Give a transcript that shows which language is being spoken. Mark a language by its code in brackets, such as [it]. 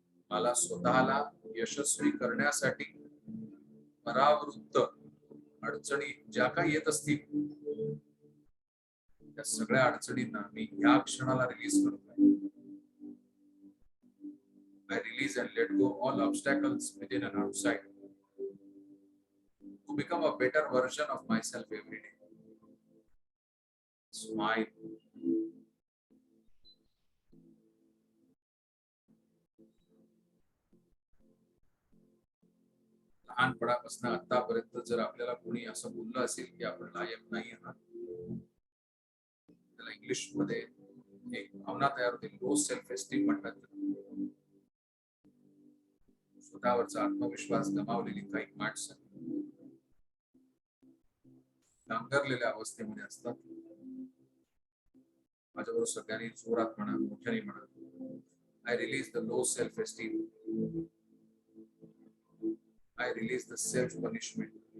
[mr] मला स्वतःला यशस्वी करण्यासाठी परावृत्त अडचणी ज्या काही येत असतील, त्या सगळ्या अडचणींना मी या क्षणाला रिलीज करतोय. [en] I release and let go all obstacles within and outside to become a better version of myself every day. Smile. [mr] लहानपणापासून आतापर्यंत जर आपल्याला कोणी असं बोललं असेल की आपण लायक नाही आहात, त्याला इंग्लिश मध्ये एक भावना तयार होते, लो सेल्फ एस्टीम म्हणतात. स्वतःवरचा आत्मविश्वास गमावलेली काही माणसं नांगरलेल्या अवस्थेमध्ये असतात. माझ्याबरोबर सगळ्यांनी जोरात म्हणा, मोठ्याने म्हणा, [en] I release the low self esteem. I release the self-punishment.